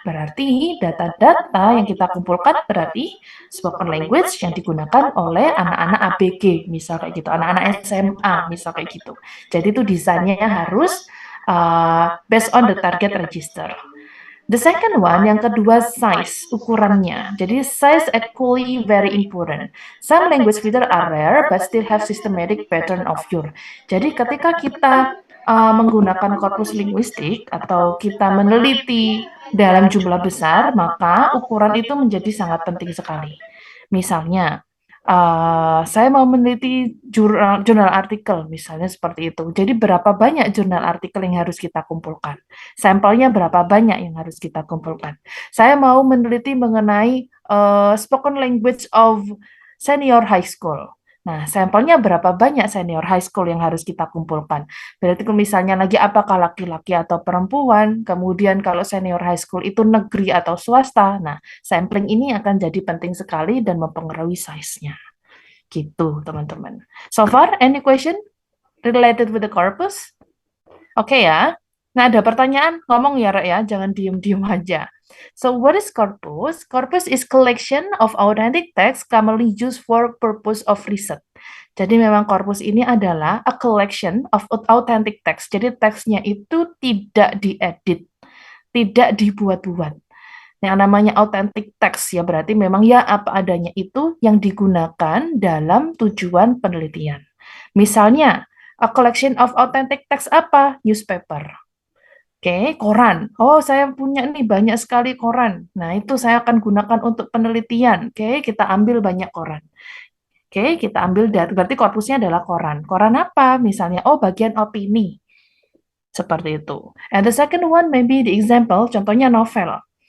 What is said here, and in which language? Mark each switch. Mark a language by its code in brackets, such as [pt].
[id] Berarti data-data yang kita kumpulkan berarti [en] spoken language [id] yang digunakan oleh anak-anak ABG, misal kayak gitu, anak-anak SMA, misal kayak gitu. Jadi itu desainnya harus [en] based on the target register. The second one, [id] yang kedua, [en] size, [id] ukurannya. Jadi [en] size equally very important. Some language features are rare, but still have systematic pattern of your. [id] Jadi ketika kita menggunakan korpus linguistik atau kita meneliti dalam jumlah besar, maka ukuran itu menjadi sangat penting sekali. Misalnya, saya mau meneliti jurnal artikel, misalnya seperti itu. Jadi berapa banyak jurnal artikel yang harus kita kumpulkan? Sampelnya berapa banyak yang harus kita kumpulkan? Saya mau meneliti mengenai [en] spoken language of senior high school. [id] Nah, sampelnya berapa banyak [en] senior high school [id] yang harus kita kumpulkan? Berarti misalnya lagi apakah laki-laki atau perempuan, kemudian kalau [en] senior high school [id] itu negeri atau swasta. Nah, sampling ini akan jadi penting sekali dan mempengaruhi size-nya. Gitu, teman-teman. [en] So far, any question related with the corpus? [id] Oke ya. Nah, ada pertanyaan? Ngomong ya, Rek ya. Jangan diem-diem aja. [en] So what is corpus? Corpus is collection of authentic text commonly used for purpose of research. [id] Jadi memang corpus ini adalah [en] a collection of authentic text. [id] Jadi teksnya itu tidak diedit, tidak dibuat-buat. Yang namanya [en] authentic text [id] ya berarti memang ya apa adanya itu yang digunakan dalam tujuan penelitian. Misalnya, [en] a collection of authentic text [id] apa? Newspaper. Oke, koran. Oh, saya punya nih banyak sekali koran. Nah, itu saya akan gunakan untuk penelitian. Oke, kita ambil banyak koran. Oke, kita ambil data. Berarti korpusnya adalah koran. Koran apa? Misalnya, oh bagian opini. Seperti itu. [en] And the second one maybe the example, [id] contohnya [en] novel.